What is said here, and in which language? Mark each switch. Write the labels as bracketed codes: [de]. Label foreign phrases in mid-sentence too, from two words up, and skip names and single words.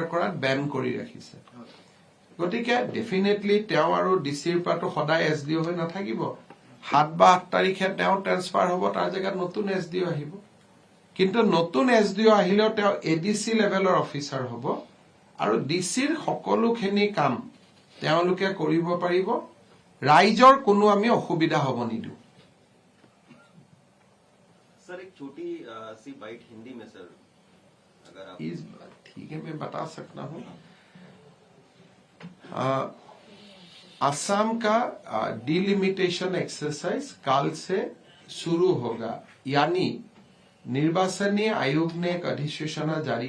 [as] কৰাত বেন কৰি ৰাখিছে গতিকে ডেফিনেটলি তেওঁ আৰু ডিচিৰ পৰাটো সদায় এছডিঅ হৈ নাথাকিব 7 বা 8 তাৰিখে তেওঁ ট্ৰেন্সফাৰ হ'ব তাৰ জেগাত নতুন এছডিঅ আহিব কিন্তু নতুন এছডিঅ আহিলেও তেওঁ এডিচি লেভেলৰ অফিচাৰ হ'ব আৰু ডিচিৰ সকলোখিনি কাম তেওঁলোকে কৰিব পাৰিব ৰাইজৰ কোনো আমি অসুবিধা হ'ব নিদিওঁ [hi] सर एक छोटी सी बाइट हिंदी में सर अगर आप ठीक है मैं बता सकता हूं असम का [en] delimitation exercise [hi] काल से शुरू होगा यानी निर्वाचन आयोग ने एक अधिसूचना जारी